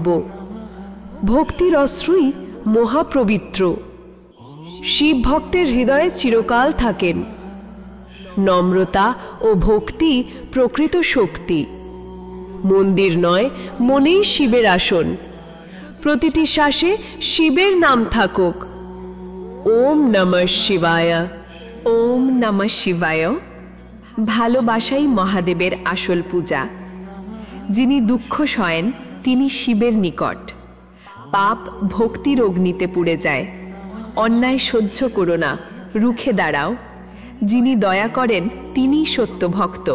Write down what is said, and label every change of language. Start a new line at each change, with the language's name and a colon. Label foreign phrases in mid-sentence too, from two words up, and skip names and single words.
Bangla: ভক্তির অশ্রুই মহাপবিত্র, শিব ভক্তের হৃদয়ে চিরকাল থাকেন। নম্রতা ও ভক্তি প্রকৃত শক্তি। মন্দির নয়, মনেই শিবের আসন। প্রতিটি শ্বাসে শিবের নাম থাকুক।
Sanskrit: ওম নমঃ শিবায়। ওম নমঃ শিবায়।
Bangla: ভালোবাসাই মহাদেবের আসল পূজা। যিনি দুঃখ সয়েন তিনি শিবের নিকট। পাপ ভক্তির অগ্নিতে পুড়ে যায়। অন্যায় সহ্য করো না, রুখে দাঁড়াও। যিনি দয়া করেন তিনিই সত্য ভক্ত।